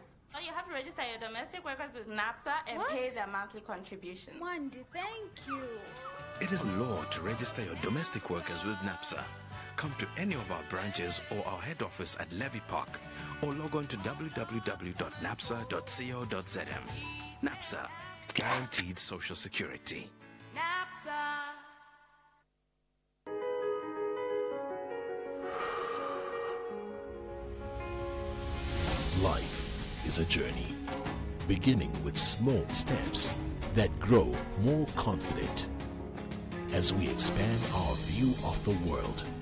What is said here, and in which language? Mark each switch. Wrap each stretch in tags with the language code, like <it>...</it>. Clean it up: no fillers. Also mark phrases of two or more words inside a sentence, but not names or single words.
<en>So you have to register your domestic workers with NAPSA and pay their monthly contribution. Wandi, thank you. It is law to register your domestic workers with NAPSA. Come to any of our branches or our head office at Levy Park, or log on to www.napsa.co.zm. NAPSA, guaranteed social security. NAPSA. Life is a journey, beginning with small steps that grow more confident as we expand our view of the world,</en>